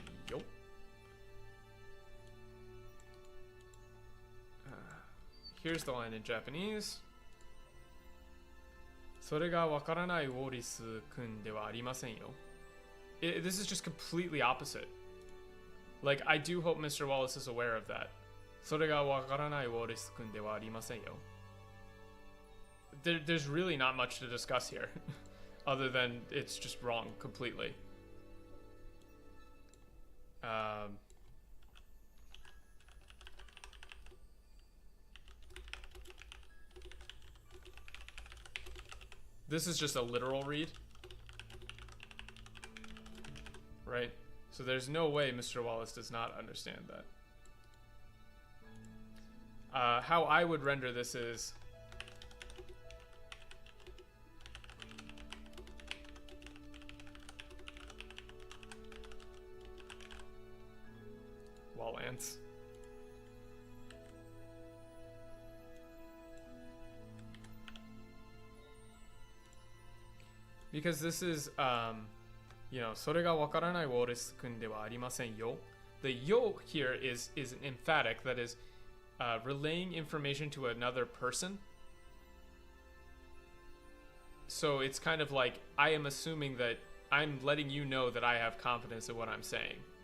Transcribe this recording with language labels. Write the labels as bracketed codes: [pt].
[en] Yo. Here's the line in Japanese. [ja] それがわからないウォリス君ではありませんよ. [en] This is just completely opposite. Like, I do hope Mr. Wallace is aware of that. [ja] それがわからないウォリス君ではありませんよ. [en] There's really not much to discuss here, other than it's just wrong completely. This is just a literal read, right? So there's no way Mr. Wallace does not understand that. How I would render this is Wallance. Because this is, you know, [ja] それがわからないウォーレス君ではありませんよ. [en] The yo here is emphatic, that is, relaying information to another person. So it's kind of like, I am assuming that I'm letting you know that I have confidence in what I'm saying.